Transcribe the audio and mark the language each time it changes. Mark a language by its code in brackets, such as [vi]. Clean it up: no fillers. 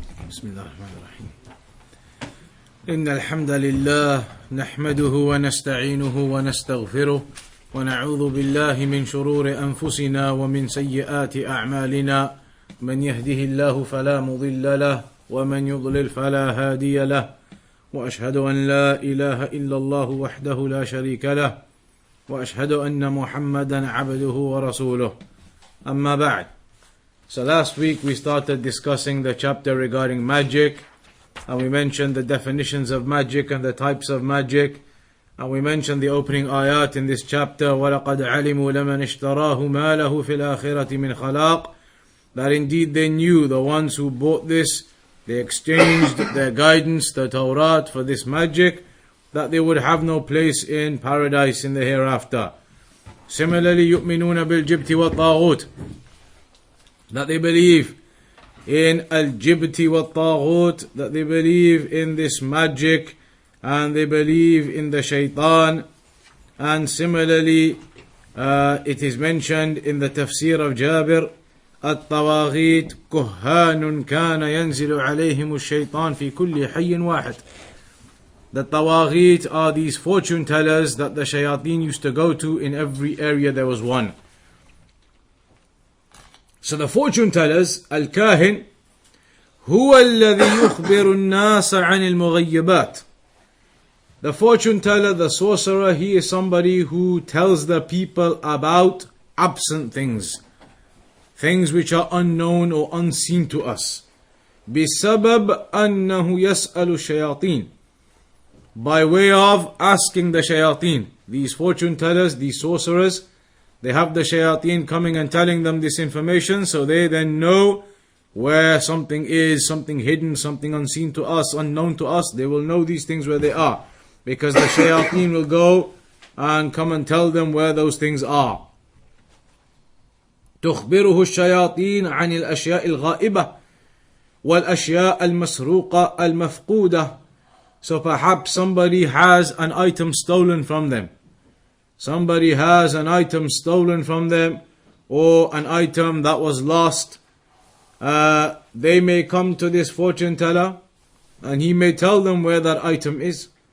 [ar] بسم الله الرحمن الرحيم إن الحمد لله نحمده ونستعينه ونستغفره ونعوذ بالله من شرور أنفسنا ومن سيئات أعمالنا من يهده الله فلا مضل له ومن يضلل فلا هادي له وأشهد أن لا إله إلا الله وحده لا شريك له وأشهد أن محمدا عبده ورسوله أما بعد. [en] So last week we started discussing the chapter regarding magic, and we mentioned the definitions of magic and the types of magic, and we mentioned the opening ayat in this chapter, [ar] وَلَقَدْ عَلِمُوا لَمَنْ اشْتَرَاهُ مَا لَهُ فِي الْآخِرَةِ مِنْ خَلَاقٍ, [en] that indeed they knew, the ones who bought this, they exchanged their guidance, the Tawrat, for this magic, that they would have no place in paradise in the hereafter. Similarly, [ar] يُؤْمِنُونَ بِالْجِبْتِ وَالطَّاغُوتِ, [en] that they believe in al-jibti wa taghut, that they believe in this magic, and they believe in the shaytaan. And similarly, it is mentioned in the tafsir of Jabir, [ar] الطواغيت كهان كان ينزل عليهم الشيطان في كل حي واحد. [en] The Tawheed are these fortune tellers that the shayateen used to go to. In every area there was one. So the fortune tellers, al-kahin, [ar] هو الذي يخبر الناس عن المغيبات. [en] The fortune teller, the sorcerer, he is somebody who tells the people about absent things, things which are unknown or unseen to us. [ar] بسبب أنه يسأل الشياطين, [en] by way of asking the shayateen. These fortune tellers, these sorcerers, they have the shayateen coming and telling them this information, so they then know where something is, something hidden, something unseen to us, unknown to us. They will know these things where they are, because the shayateen will go and come and tell them where those things are. [ar] تخبره الشياطين عن الأشياء الغائبة والأشياء المسروقة المفقودة. [en] So perhaps somebody has an item stolen from them. Somebody has an item stolen from them, or an item that was lost. They may come to this fortune teller, and he may tell them where that item is.